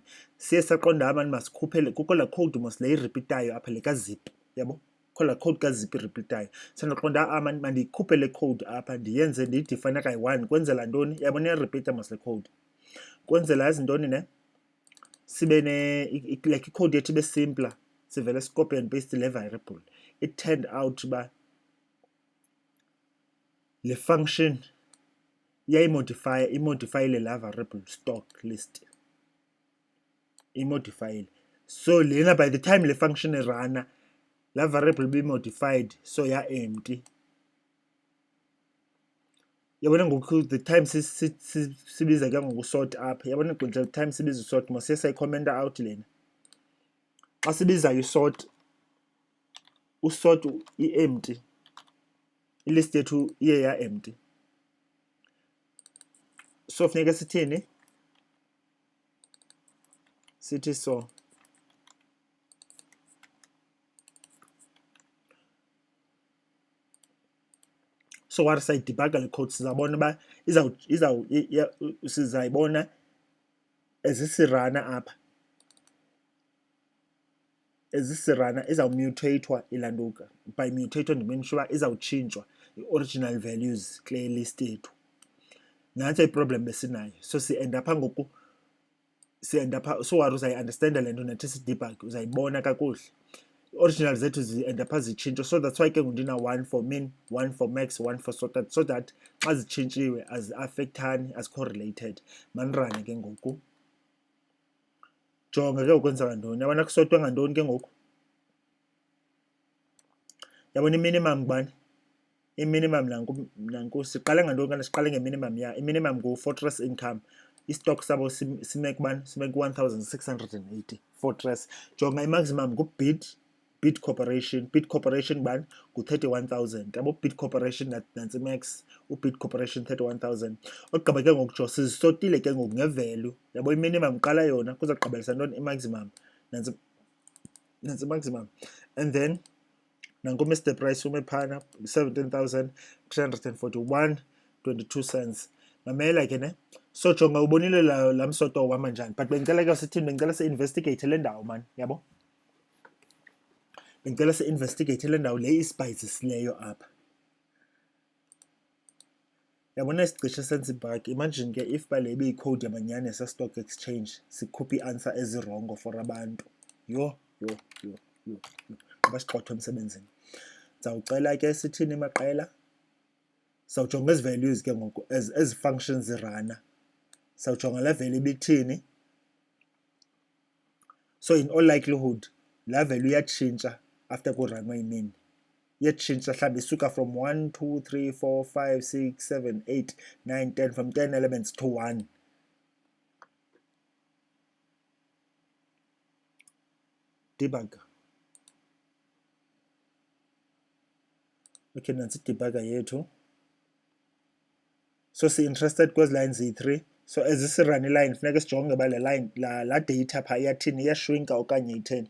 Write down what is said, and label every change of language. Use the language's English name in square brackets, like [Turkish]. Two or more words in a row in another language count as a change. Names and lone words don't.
[Xhosa] Siye saqonda mani masikhuphele kukho laa code mos le iripitayo apha le kazip, yabo? Kukho laa code kazip iripitayo. Sandaqonda mani mandiyikhuphe le code apha ndiyenze ndiyidifayine kayi-1. Kwenzela ntoni? Yabona iyaripita mos le code. Kwenzela yazi ntoni ne? Sibe [English] like icode [Xhosa] yethu ibe simpler. Sivele [English] copy and paste [Xhosa] le variable. [English] It turned out [Xhosa] uba le function imodifyile la variable stock list. Imodifyile. So lena [English] by the time [Xhosa] le function irana, la variable [English] be modified, so empty. [Xhosa] Yabona ngoku [English] the time [Xhosa] sibiza ke ngokusort up. Yabona [English] the time [Xhosa] sibiza usort mos siyayikhomenta out lena. Xa sibizayo usort i-empty. I-list yethu iye empty. So funeka sithini? Sithi so. [English] So what [Xhosa] sayidebugga le code sizabona uba sizayibona ezisirana apha. Ezisirana izawumutathwa ilantuka. By mutathwa ndimenisha uba izawutshintshwa i-original values kule list yethu. Nantso iproblem besinayo. So si-end apha ngoku sienda pha, so wari uzayi-understanda le nto nathi si-debug, uzayibona kakuhle. Original zethu zienda pha zitshintsho, [English] so that's why [Xhosa] ke ngundina [English] 1 for min, 1 for max, 1 for sorted, so that [Xhosa] xa zitshintshiwe azi-affectani, azi-correlated. Manirane ke ngoku, jonga ke ukwenzeka ntoni. Yabona kusotwe ngantoni ke ngoku? Yabona i-minimum kubani? I-minimum nanku siqale ngantoni kanti siqale nge-minimum ya. I-minimum ngu-fortress income. I-stock sabo sime kubani? Sime ku-1680 fortress. Jonga i-maximum Bid Corporation. Bid Corporation bani? Ngu-31,000. Yabo Bid Corporation nantsi max. U-Bid Corporation 31,000. Ogqiba ke ngoku jo sizisotile ke ngoku nge-value. Yabo i-minimum qala yona kuzagqibelisa ntoni? I-maximum. Nantsi maximum. [English] And then [Xhosa] nanku Mr Price ume phana 17,341.22 cents. Mamela ke ne. So jonga ubonile la msoto wama njani, but bengicela ke sithini, bengicela si-investigate le ndawo man, yabo. Bengicela si-investigate le ndawo le isibhayizisileyo apha. Yabona isicishe senza ibug. Imagine ke if bale ibiyi-code yamanyani yase-stock exchange sikhupha i-answer ezi-wrongo for abantu. Yho. Abasixhothwe emsebenzini. Ndizawucela ke sithini maqela, sawujonga ezi values ke ngoku ezi functions zirana, sawujonga le value ibithini. [English] So in all likelihood [Xhosa] la value iyatshintsha after kuranwe imini, iyatshintsha mhlawumbi isuka from 1 2 3 4 5 6 7 8 9 10, [English] from 10 elements to 1. [Xhosa] Debug. Okay, nantsi debugger yethu. [English] So si-interested [Xhosa] kwezi line ziyi-3. So as sirun iline funeka sijonge uba le line la data phaa iyathini, iyashrinka okanye itheni.